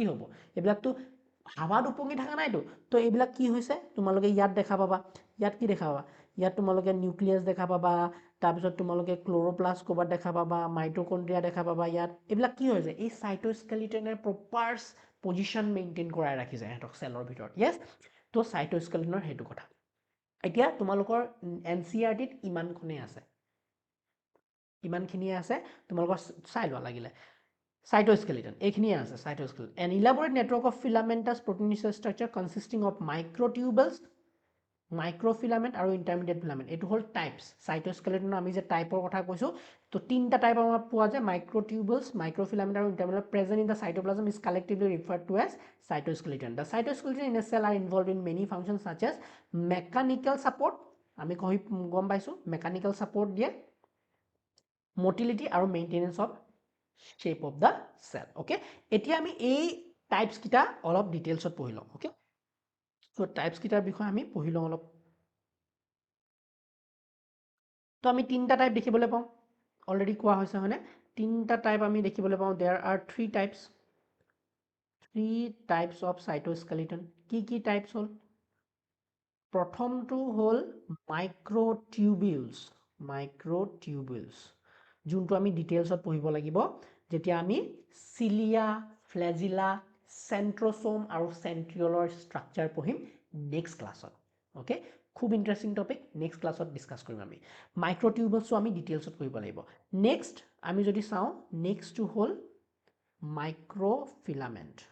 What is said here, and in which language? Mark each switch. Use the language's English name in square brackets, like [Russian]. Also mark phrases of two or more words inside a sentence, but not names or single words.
[Assamese] হ'ব এইবিলাকতো হাৱাত উপঙি থকা নাইতো তো এইবিলাক কি হৈছে তোমালোকে ইয়াত দেখা পাবা ইয়াত কি দেখা পাবা ইয়াত তোমালোকে নিউক্লিয়াছ দেখা পাবা তাৰপিছত তোমালোকে ক্ল'ৰ'প্লাষ্ট ক'ৰবাত দেখা পাবা মাইটকণ্ড্ৰিয়া দেখা পাবা ইয়াত এইবিলাক কি হৈছে এই চাইটোস্কেলিটনে [English] proper position maintain [Assamese] কৰাই ৰাখিছে সিহঁতক চেলৰ ভিতৰত য়েছ তো চাইটোস্কেলিটনৰ সেইটো কথা এতিয়া তোমালোকৰ NCERTত ইমানখিনিয়ে আছে তোমালোকৰ চাই লোৱা লাগিলে [English] cytoskeleton [Assamese] এইখিনিয়ে আছে [English] cytoskeleton an elaborate network of filamentous proteinaceous structure consisting of microtubules microfilament আৰু intermediate filament এইটো [Assamese] হ'ল টাইপছ [English] cytoskeleton [Assamese] আমি যে টাইপৰ কথা কৈছোঁ তো তিনিটা টাইপ আমাৰ পোৱা যায় [English] microtubules microfilament আৰু intermediate present in the cytoplasm is collectively referred to as cytoskeleton the cytoskeleton in a cell are involved in many functions such as mechanical support [Assamese] আমি গম পাইছোঁ [English] mechanical support দিয়ে motility আৰু maintenance of shape of the cell okay [Assamese] এতিয়া আমি এই টাইপছ কিটা অলপ ডিটেইলছত পঢ়ি লম [English] okay so [Assamese] টাইপছ কিটাৰ বিষয়ে আমি পঢ়ি লম অলপ তো আমি তিনিটা টাইপ দেখিবলৈ পাওঁ অলৰেডি কোৱা হৈছে হয়নে তিনিটা টাইপ আমি দেখিবলৈ পাওঁ [English] there are three types of cytoskeleton [Assamese] কি টাইপছ হ'ল প্ৰথমটো হ'ল মাইক্ৰটিউবিউলছ যোনটো আমি ডিটেইলছত পঢ়িব লাগিব যেতিয়া আমি চিলিয়া ফ্লেজিলা সেন্ট্ৰোসোম আৰু সেন্ট্ৰিওলৰ স্ট্ৰাকচাৰ পঢ়িম [English] next class [Assamese] ওকে খুব [English] interesting topic next class [Assamese] ডিসকাস কৰিম আমি মাইক্ৰটিউবিউলছও আমি ডিটেইলছত পঢ়িব লাগিব নেক্সট আমি যদি চাওঁ নেক্সটটো হ'ল মাইক্ৰফিলামেন্ট